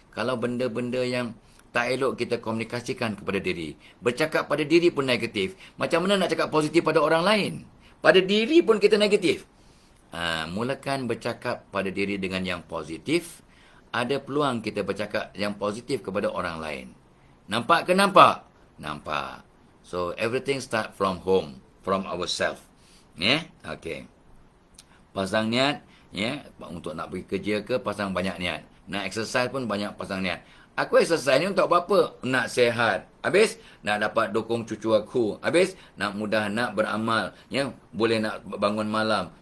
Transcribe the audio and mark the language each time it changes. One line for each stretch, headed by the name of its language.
Malay: Kalau benda-benda yang tak elok kita komunikasikan kepada diri. Bercakap pada diri pun negatif. Macam mana nak cakap positif pada orang lain? Pada diri pun kita negatif. Mulakan bercakap pada diri dengan yang positif. Ada peluang kita bercakap yang positif kepada orang lain. Nampak ke nampak? Nampak.
English: So, everything start from home. From ourselves. Yeah? Okay.
Malay: Pasang niat.
English: Yeah?
Malay: Untuk nak pergi kerja ke, pasang banyak niat. Nak exercise pun banyak pasang niat. Aku exercise ni untuk apa? Nak sihat. Habis, nak dapat dukung cucu aku. Habis, nak mudah nak beramal. Ya, boleh nak bangun malam.